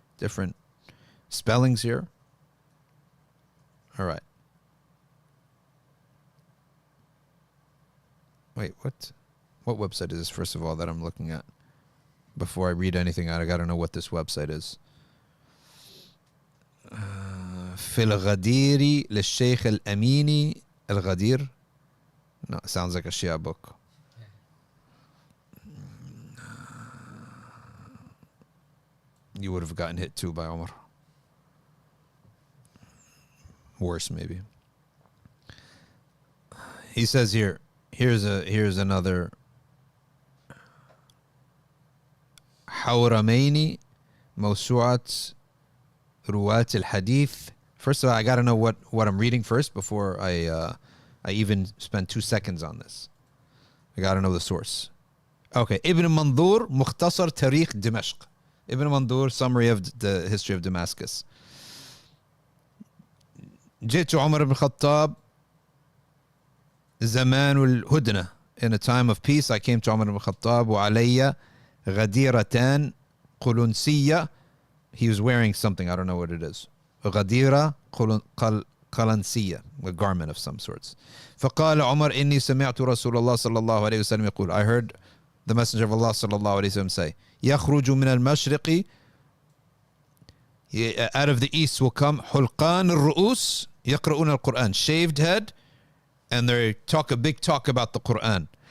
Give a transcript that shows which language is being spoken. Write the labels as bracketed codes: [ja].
[en] Different spellings here. All right. Wait, what? What website is this, first of all, that I'm looking at? Before I read anything out, I gotta know what this website is. [ar] في الغدير للشيخ الأميني الغدير. [en] No, it sounds like a Shia book. You would have gotten hit too by Umar. Worse, maybe. He says here, here's another. [ar] حورميني موسوعة رواة الحديث. [en] First of all, I got to know what I'm reading first before I even spend 2 seconds on this. I got to know the source. Okay, Ibn Mandur مختصر تاريخ دمشق. Ibn Mandur, summary of the history of Damascus. [ar] جئت عمر بن الخطاب زمان الهدنة. [en] In a time of peace, I came to Umar ibn Khattab. [ar] وعلي غديرتان قلنسية. [en] He was wearing something, I don't know what it is. [ar] غديرة قلنسية, [en] a garment of some sorts. [ar] فقال عمر إني سمعت رسول الله صلى الله عليه وسلم يقول, [en] I heard the Messenger of Allah [ar] صلى الله عليه وسلم [en] say, [ar] يخرج من المشرق, [en] out of the east will come [ar] حلقان الرؤوس يقرؤون القرآن, [en] shaved head, and they talk a big talk about the Quran.